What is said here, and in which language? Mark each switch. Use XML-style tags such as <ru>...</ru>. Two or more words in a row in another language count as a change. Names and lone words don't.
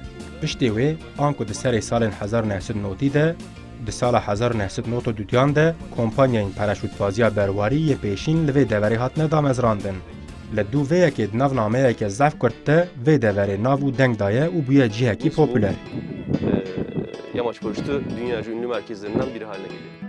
<ku>Piştê wê, an ku di serê salên 1990 de, di sala 1992 de kompanyayên paraşûtbaziya berwarî yê pêşîn li vê deverê hatine damezrandin. Li dû vêyekê di nav nameyeke zef kurt de vê deverê nav û deng daye û bûye cihekî popüler.</ku> <tr>Yamaç paraşütü dünyaca ünlü merkezlerinden biri haline geliyor.</tr>